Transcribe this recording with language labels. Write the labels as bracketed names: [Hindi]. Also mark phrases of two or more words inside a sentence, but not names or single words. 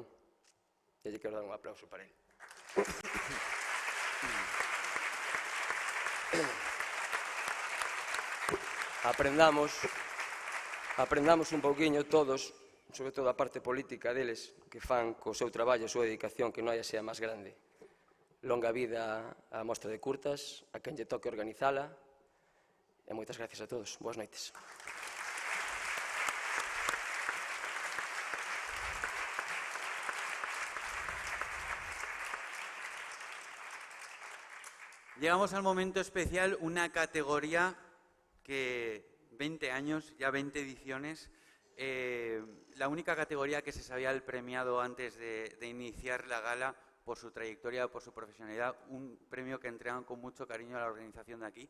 [Galician] E lle quero dar un aplauso para ele. Aprendamos un pouquiño todos, sobre todo a parte política deles, que fan co seu traballo e a súa dedicación que Noia sea máis grande. Longa vida á mostra de curtas, a quen lle toque organizala, e moitas gracias a todos. Boas noites. [Spanish] Llegamos al momento especial, una categoría que 20 años, ya 20 ediciones, la única categoría que se sabía el premiado antes de iniciar la gala por su trayectoria, por su profesionalidad, un premio que entregan con mucho cariño a la organización de aquí.